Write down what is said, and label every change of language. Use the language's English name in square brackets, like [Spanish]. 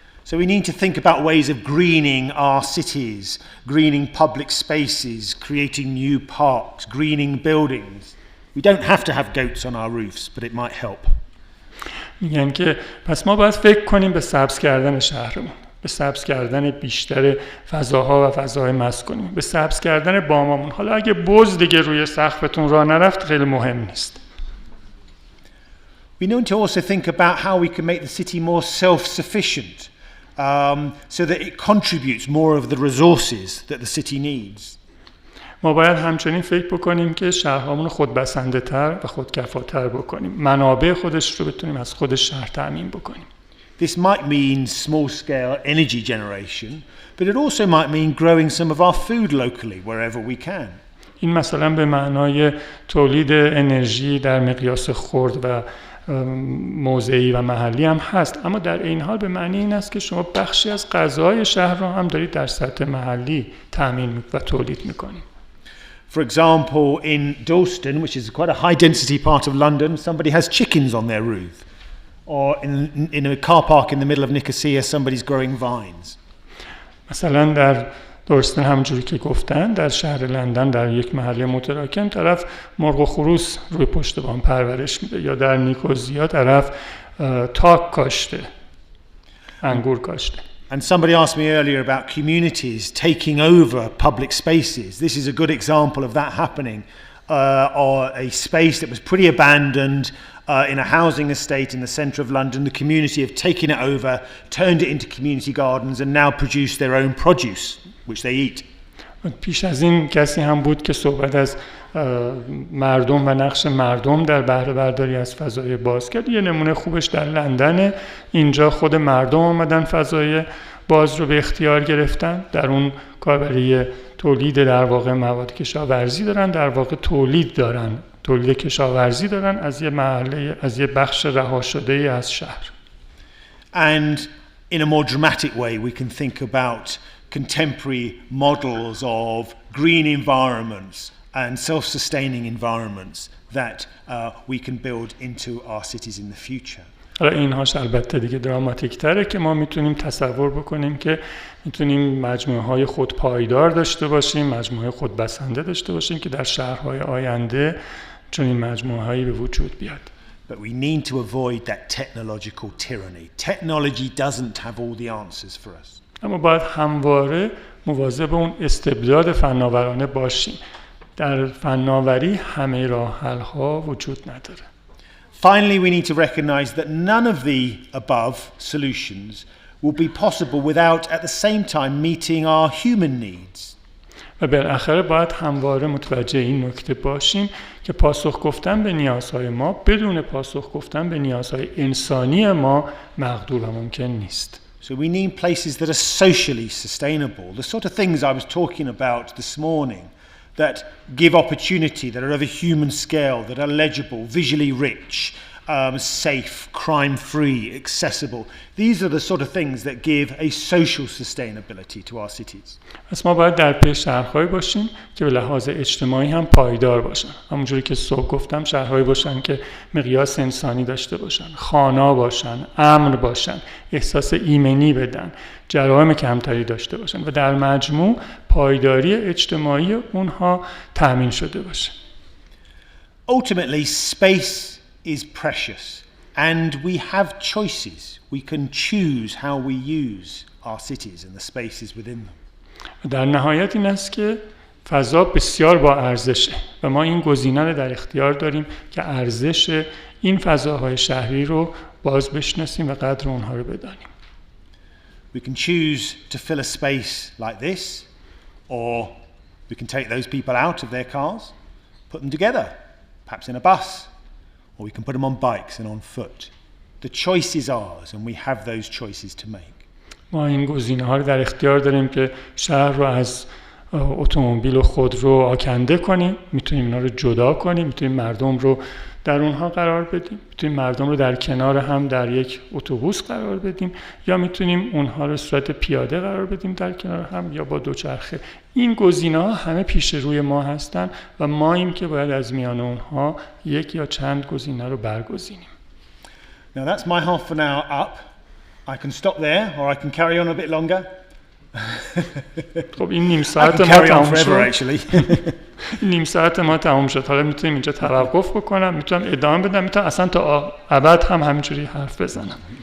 [English] So we need to think about ways of greening our cities, greening public spaces, creating new parks, greening buildings. We don't have to have goats on our roofs, but it might help. [Persian] میگن که پس ما باید فکر کنیم به سبز کردن شهرمون، به سبز کردن بیشتر فضاها و فضاهای مسکونی، به سبز کردن بامامون. حالا اگه بز دیگه روی سقفتون راه نرفت خیلی مهم نیست. [English] We need to also think about how we can make the city more self-sufficient, so that it contributes more of the resources that the city needs. [Persian] ما باید همچنین فکر بکنیم که شهرهامون خودبسنده تر و خودکفاتر بکنیم. منابع خودش رو بتونیم از خود شهر تامین بکنیم. [English] This might mean small-scale energy generation, but it also might mean growing some of our food locally wherever we can. [Persian] این مثلا به معنای تولید انرژی در مقیاس خرد و موضعی و محلی هم هست، اما در این حال به معنی این است که شما بخشی از غذای شهر رو هم دارید در سطح محلی تامین و تولید میکنید. [English] For example, in Dalston, which is quite a high-density part of London, somebody has chickens on their roof. Or in a car park in the middle of Nicosia, somebody's growing vines. [Persian] مثلا در دورستن همونجوری که گفتن در شهر لندن در یک محله متراکم طرف مرغ و خروس روی پشت بام پرورش میده، یا در نیکوزیا طرف تاک کاشته، انگور کاشته. [English] And somebody asked me earlier about communities taking over public spaces. This is a good example of that happening. Or a space that was pretty abandoned in a housing estate in the centre of London. The community have taken it over, turned it into community gardens and now produce their own produce, which they eat. [Persian] پیش از این کسی هم بود که صحبت از مردم و نقش مردم در بهره برداری از فضای باز کرد. یه نمونه خوبش در لندن، اینجا خود مردم آمدن فضای باز رو به اختیار گرفتن، در اون کاربری تولید در واقع مواد کشاورزی دارن، در واقع تولید کشاورزی دارن از یه محله، از یه بخش رها شده از شهر. [English] And in a more dramatic way we can think about contemporary models of green environments and self-sustaining environments that we can build into our cities in the future. [Persian] حالا اینهاش البته دیگه دراماتیک تره که ما میتونیم تصور بکنیم که میتونیم مجموعه های خودپایدار داشته باشیم، مجموعه خودبسنده داشته باشیم که در شهرهای آینده چنین مجموعه هایی به وجود بیاد. [English] But we need to avoid that technological tyranny. Technology doesn't have all the answers for us. [Persian] اما باید همواره مواظب اون استبداد فناورانه باشیم. در فناوری همه راه حل ها وجود نداره. [English] Finally, we need to recognize that none of the above solutions will be possible without at the same time meeting our human needs. [Persian] و بالاخره باید همواره متوجه این نکته باشیم که پاسخ گفتن به نیازهای ما بدون پاسخ گفتن به نیازهای انسانی ما مقدور و ممکن نیست. [English] So we need places that are socially sustainable, the sort of things I was talking about this morning, that give opportunity, that are of a human scale, that are legible, visually rich, safe, crime-free, accessible. These are the sort of things that give a social sustainability to our cities. [Persian] پس ما باید در پی شهرهایی باشیم که به لحاظ اجتماعی هم پایدار باشن. همونجوری که صبح گفتم شهرهایی باشن که مقیاس انسانی داشته باشن، خانا باشن، امن باشن، احساس ایمنی بدن، جرائم کمتری داشته باشن و در مجموع پایداری اجتماعی اونها تامین شده باشه. [English] Ultimately, space is precious and we have choices. We can choose how we use our cities and the spaces within them. [Persian] در نهایت این است که فضا بسیار با ارزشه و ما این گزینه رو در اختیار داریم که ارزش این فضاهای شهری رو باز بشناسیم و قدر اونها رو بدانیم. [English] We can choose to fill a space like this, or we can take those people out of their cars, put them together, perhaps in a bus, or we can put them on bikes and on foot. The choice is ours and we have those choices to make. [Persian] ما این گزینه‌ها رو در اختیار داریم که شهر رو از اتومبیل و خودرو آکنده کنیم، میتونیم اینا رو جدا کنیم، میتونیم مردم رو در اونها قرار بدیم، میتونیم مردم رو در کنار هم در یک اتوبوس قرار بدیم یا میتونیم اونها رو صورت پیاده قرار بدیم در کنار هم یا با دوچرخه. این گزینه‌ها همه پیش روی ما هستن و ما این که باید از میان اونها یک یا چند گزینه رو برگزینیم. [English] Now that's my half an hour up. I can stop there or I can carry on a bit longer. [Persian] خب این نیم ساعت ما تموم شد. نیم ساعت ما تموم شد. حالا میتونیم اینجا توقف بکنم، میتونم ادامه بدم، میتونم اصلا تا ابد هم همینجوری حرف بزنم.